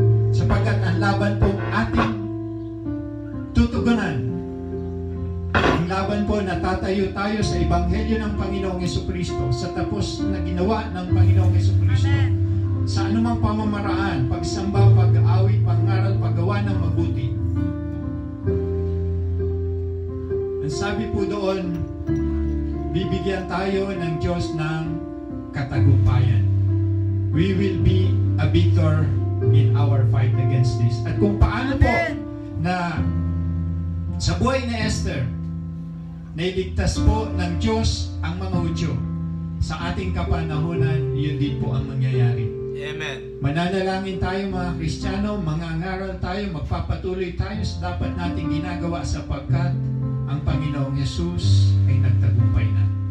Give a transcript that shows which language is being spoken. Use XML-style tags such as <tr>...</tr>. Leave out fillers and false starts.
<tl>Sapagkat ang laban po ating tutugunan, ang laban po na tatayo tayo sa Ebanghelyo ng Panginoong Jesucristo, sa tapos na ginawa ng Panginoong Jesucristo.</tl> <en>Amen.</en> <tl>Sa anumang pamamaraan, pagsamba, pag-aawit, pangaral, paggawa ng mabuti. Ang sabi po doon, bibigyan tayo ng Diyos ng katagumpayan.</tl> <en>We will be a victor in our fight against this.</en> <tl>At kung paano po na sa buhay ni Esther, nailigtas po ng Diyos ang mga Hudyo, sa ating kapanahunan, yun din po ang mangyayari.</tl> <en>Amen.</en> <tl>Mananalangin tayo mga Kristiyano, mangangaral tayo, magpapatuloy tayo sa dapat nating ginagawa sapagkat ang Panginoong Yesus ay nagtagumpay na.</tl>